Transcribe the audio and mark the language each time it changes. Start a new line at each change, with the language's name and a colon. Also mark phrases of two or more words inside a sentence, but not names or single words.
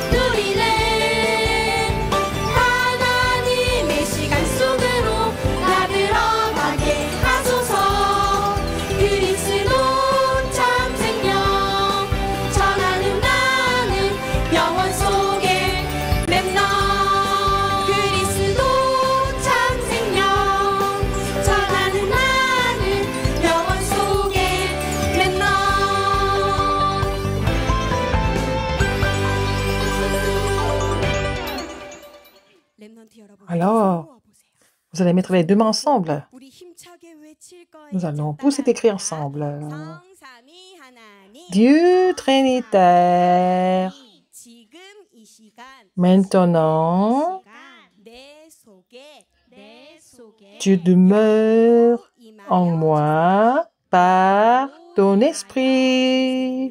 Korean: 누리네 하나님의 시간 속으로 나 들어가게 하소서 그리스도 참 생명 전하는 나는 영원 속에 렘넌트 그리스도 참 생명 전하는 나는 영원 속에 렘넌트.
French: Alors, vous allez mettre les deux mains ensemble. Nous allons pousser des cris ensemble. Dieu Trinitaire, maintenant, tu demeures en moi par ton esprit.